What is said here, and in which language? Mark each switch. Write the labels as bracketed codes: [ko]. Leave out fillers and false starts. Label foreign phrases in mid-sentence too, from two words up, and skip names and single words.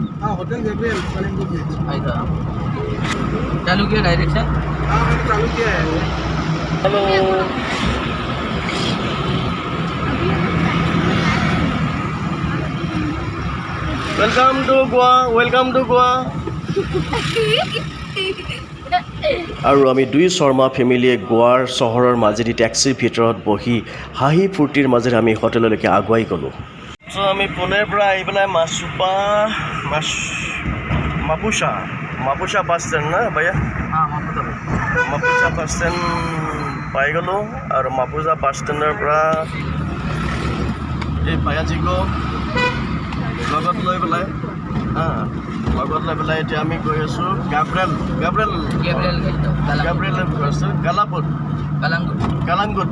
[hi] हाँ होटल गैब्रियल कलिंगुट बीच। ऐसा चालू किया डायरेक्शन। हाँ मैंने चालू किया है। [en] hello welcome to Goa, welcome to Goa. [as] আৰু আমি দুই শৰ্মা ফেমিলিয়ে গোৱাৰ চহৰৰ মাজেদি টেক্সিৰ ভিতৰত বহি হাঁহি ফূৰ্তিৰ মাজেৰে আমি হোটেললৈকে আগুৱাই গ'লোঁ। চ' আমি পুনেৰ পৰা আহি পেলাই মাপুছা বাছ ষ্টেণ্ড না ভাইয়া, [hi] हाँ मापुसा [as] মাপুছা বাছ ষ্টেণ্ড পাই গ'লোঁ। আৰু মাপুছা বাছ ষ্টেণ্ডৰ পৰা এই ভায়াজীকো লগত লৈ পেলাই এতিয়া আমি গৈ আছোঁ गैब्रियल গৈ আছোঁ কালাংগুট।